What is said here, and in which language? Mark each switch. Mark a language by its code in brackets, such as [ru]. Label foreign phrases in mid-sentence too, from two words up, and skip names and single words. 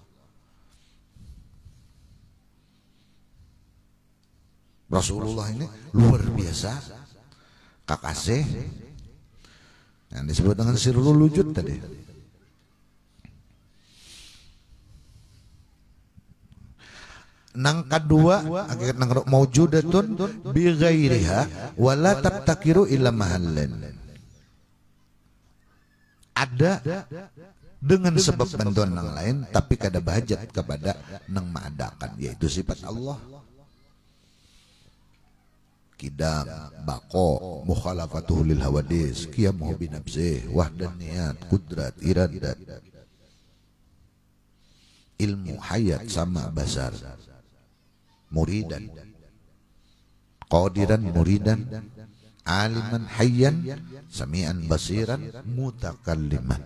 [id] Rasulullah ini luar biasa. Kakasih yang disebut dengan sirrul wujud tadi. [bjn] Nang kedua hakikat nang [ar] موجودة بغيرها ولا تفتقر إلا محلا. [bjn] Ada dengan sebab bantuan nang lain tapi kada bahajat kepada nang maadakan, yaitu sifat Allah. Kidam, bako, [ar] مخالفته للحوادث, قيامه بنفسه, [bjn] wahdaniyat, kudrat, iradat, ilmu, hayat, [ar] سمع، بصر، مريدا، قادرا، مريدا، عالما، حيا، سميعا، بصيرا, mutakalliman.